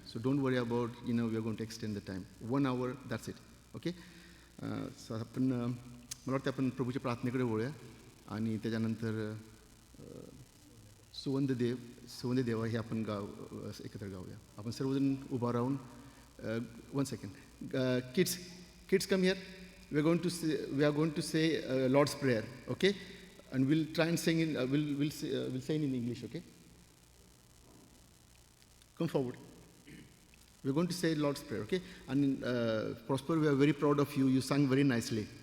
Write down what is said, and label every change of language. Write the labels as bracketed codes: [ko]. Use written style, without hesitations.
[en] So don't worry about, we are going to extend the time. 1 hour, that's it. Okay? [mr] So आपण मला वाटतं आपण प्रभूच्या प्रार्थनेकडे वळूया आणि त्याच्यानंतर सुवंद देवा हे आपण एकत्र गाऊया. आपण सर्वजण उभा राहून 1 second. [en] Kids come here. We are going to say Lord's Prayer, okay? And we'll try and sing in, we'll sing in English, okay? Come forward. We're going to say Lord's Prayer, okay? And Prosper, we are very proud of you. You sang very nicely.